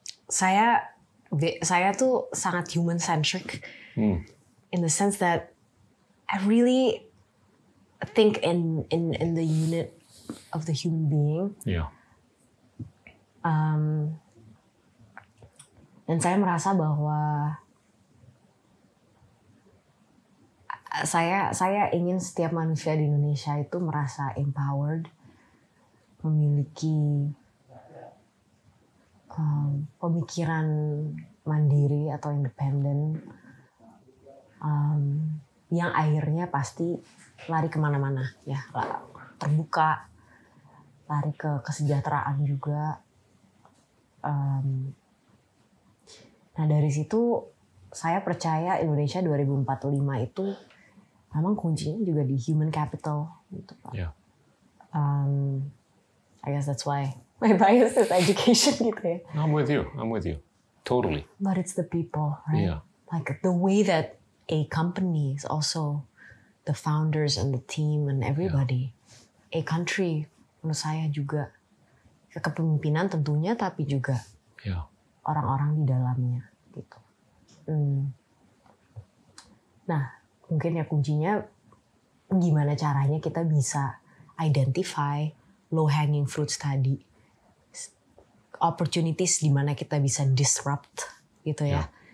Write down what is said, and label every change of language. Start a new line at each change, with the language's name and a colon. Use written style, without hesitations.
Indonesian: Saya tuh sangat
English: human centric in the sense that I really think in the unit of the human being. Yeah.
Indonesian: Dan saya merasa bahwa saya ingin setiap manusia di Indonesia itu merasa empowered, memiliki pemikiran mandiri atau independen, yang akhirnya pasti lari kemana-mana, ya terbuka, lari ke kesejahteraan juga. Nah dari situ saya percaya Indonesia 2045 itu memang kuncinya juga di human capital, gitu Pak.
English: Yeah. I guess that's why my bias is education
Indonesian: gitu ya.
English: I'm with you. Totally. But it's the people, right? Yeah. Like the way that a company is also the founders and the team and everybody. A country,
Indonesian: menurut saya juga kepemimpinan tentunya, tapi juga orang-orang di dalamnya gitu. Nah, mungkin ya kuncinya gimana caranya kita bisa identify
English: low hanging fruits
Indonesian: tadi. Opportunities di mana kita bisa disrupt gitu ya.